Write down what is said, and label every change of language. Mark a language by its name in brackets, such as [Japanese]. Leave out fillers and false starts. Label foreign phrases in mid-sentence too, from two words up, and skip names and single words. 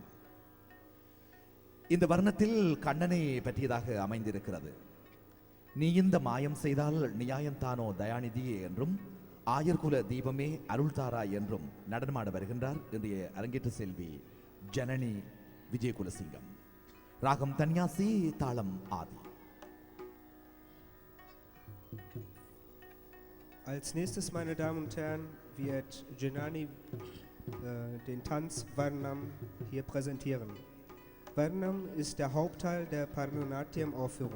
[Tamil] இந்த வர்ணத்தில் கண்ணனை பற்றியதாக அமைந்திருக்கிறது. நீ இந்த மாயம் செய்தால் நியாயம்தானோ தயாநிதியே என்றும், ஆயர்குல தீபமே அருள்தாரா என்றும் நடனமாட வருகின்றார் இன்றைய அரங்கேற்ற செல்வி ஜனனி விஜயகுலசிங்கம். ராகம் தன்யாசி, தாளம் ஆதி. [German] Als nächstes, meine Damen und Herren, wird Janani den Tanz Varnam hier präsentieren. Varnam ist der Hauptteil der Bharatanatyam-Aufführung.